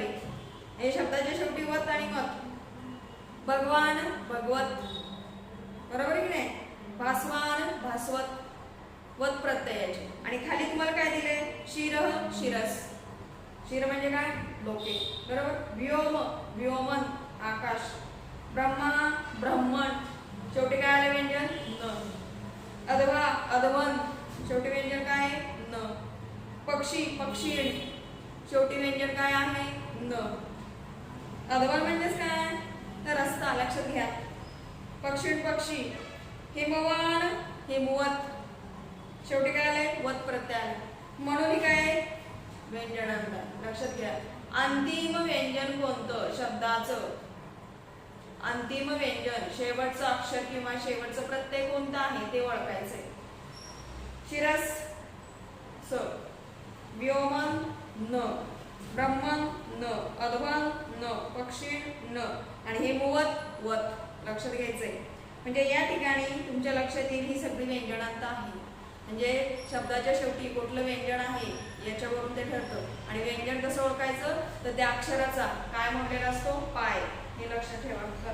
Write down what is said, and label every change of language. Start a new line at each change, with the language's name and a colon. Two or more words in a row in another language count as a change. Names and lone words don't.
Marathi: हे शब्दाच्या शेवटी वत आणि मत. भगवान, भगवत, बरोबर आहे की नाही? भास्वान, भास्वत, वत प्रत्ययाचे. आणि खाली तुम्हाला काय दिले? शिर, शिरस. शिर म्हणजे काय? डोके, बरोबर. व्योम, व्योमन, आकाश. ब्रह्मा, ब्रह्मण. शेवटी काय आले व्यंजन? न. अधवा, अधवन. शेवटी व्यंजन काय आहे? न. पक्षी, पक्षीण. शेवटी व्यंजन काय आहे? न. अधवन म्हणजेच काय? तर रस्ता लक्षात घ्या. पक्षीण, पक्षी. हिमवान, हिमवत. शेवटी काय आलंय? वत प्रत्यय. म्हणून ही काय? व्यंजनांत. लक्षात घ्या. अंतिम व्यंजन कोणतं? शब्दाचं अंतिम व्यंजन शेवटचं अक्षर किंवा शेवटचं प्रत्यय कोणतं आहे ते ओळखायचंय. शिरस स, व्योमन न, ब्रह्मन न, अधवन न, पक्षीण न आणि हे मुवत वत लक्षात घ्यायचंय. म्हणजे या ठिकाणी तुमच्या लक्षात येईल ही सगळी व्यंजनांत आहे. म्हणजे शब्दाच्या शेवटी कुठलं व्यंजन आहे याच्यावरून ते ठरतं. आणि व्यंजन कसं ओळखायचं? तर त्या अक्षराचा काय मोडलेला असतो? पाय. हे लक्षात ठेवा.